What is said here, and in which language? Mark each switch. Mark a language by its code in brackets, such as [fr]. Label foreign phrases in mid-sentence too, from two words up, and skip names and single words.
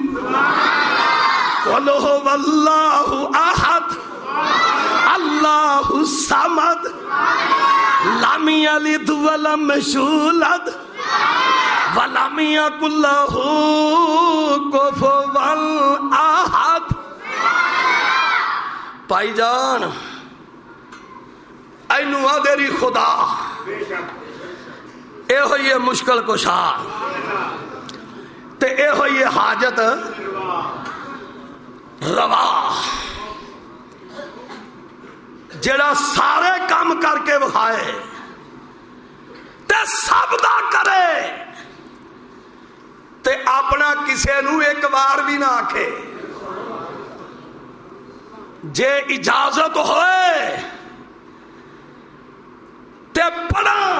[ar] قُلْ هُوَ اللَّهُ أَحَدٌ اللَّهُ الصَّمَدُ لَمْ يَلِدْ وَلَمْ يُولَدْ وَلَمْ يَكُن لَّهُ كُفُوًا أَحَدٌ۔ [pa] بھائی جان اینو آدری خدا اے ہوئی مشکل کشا تے اے ہوئی حاجت روا جڑا سارے کام کر کے بخائے تے سب دا کرے تے اپنا کسے نو ایک بار بھی نہ آکھے جے اجازت ہوئے تے پڑھا